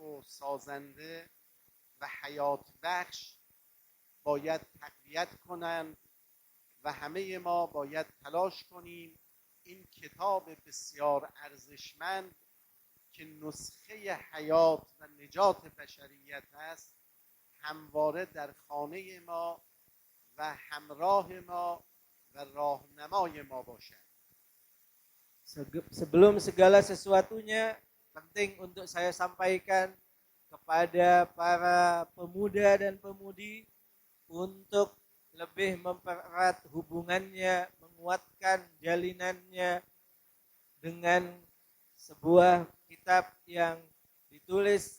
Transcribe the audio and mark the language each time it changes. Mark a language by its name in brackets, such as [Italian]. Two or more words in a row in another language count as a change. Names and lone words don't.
[Persian] و سازنده و حیات بخش باید تقویت کنند و همه ما باید تلاش کنیم این کتاب بسیار ارزشمند که نسخه حیات و نجات بشریت است همواره در خانه ما و همراه ما و راهنمای ما باشد. [Indonesian] Sebelum segala sesuatunya penting untuk saya sampaikan kepada para pemuda dan pemudi untuk lebih mempererat hubungannya, menguatkan jalinannya dengan sebuah kitab yang ditulis